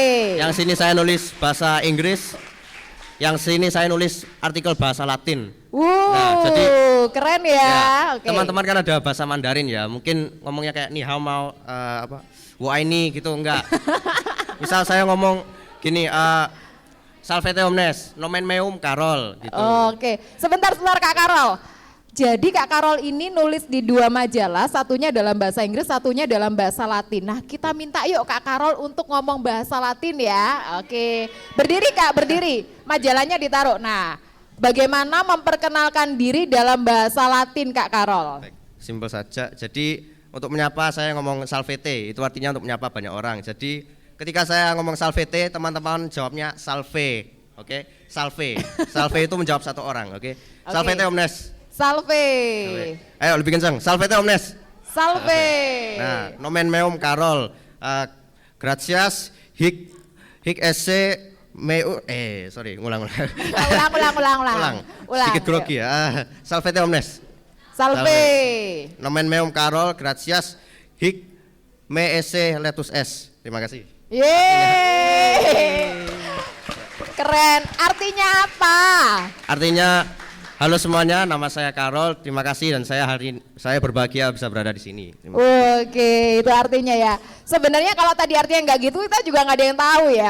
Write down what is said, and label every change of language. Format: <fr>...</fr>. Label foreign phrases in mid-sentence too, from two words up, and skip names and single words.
<id>Yang sini saya nulis bahasa Inggris. Yang sini saya nulis artikel bahasa Latin. Nah, jadi keren ya. Oke. teman-teman kan ada bahasa Mandarin ya. Mungkin ngomongnya kayak</id> <zh>你好</zh> <id>mau apa? Wah ini gitu enggak. Misal saya ngomong gini,</id> <la>Salvete omnes, nomen meum Karol gitu.</la> <id>Oke, sebentar Kak Karol. Jadi Kak Karol ini nulis di 2 majalah, satunya dalam bahasa Inggris, satunya dalam bahasa Latin. Nah kita minta yuk Kak Karol untuk ngomong bahasa Latin ya. Oke, berdiri Kak, berdiri. Majalahnya ditaruh. Nah, bagaimana memperkenalkan diri dalam bahasa Latin Kak Karol? Baik, simpel saja. Jadi untuk menyapa saya ngomong salvete, itu artinya untuk menyapa banyak orang. Jadi ketika saya ngomong salvete, teman-teman jawabnya salve, oke? Salve, salve itu menjawab satu orang, oke?</id> <la>Salvete omnes. Salve.</la> <id>Ayo lebih kencang,</id> <la>salvete omnes. Salve. Nah, nomen meum Karol, gracias, hic esse meu,</la> <id>ngulang. Ulang. Sedikit grogi ya.</id> <la>Salvete omnes. Salve. Nomen meum Karol, gracias, hic me esse letus es.</la> <id>Terima kasih. Yeay. Keren. Artinya apa? Artinya, halo semuanya, nama saya Karol. Terima kasih dan saya berbahagia bisa berada di sini. Terima kasih. Oke, itu artinya ya. Sebenarnya kalau tadi artinya nggak gitu, kita juga nggak ada yang tahu ya.</id>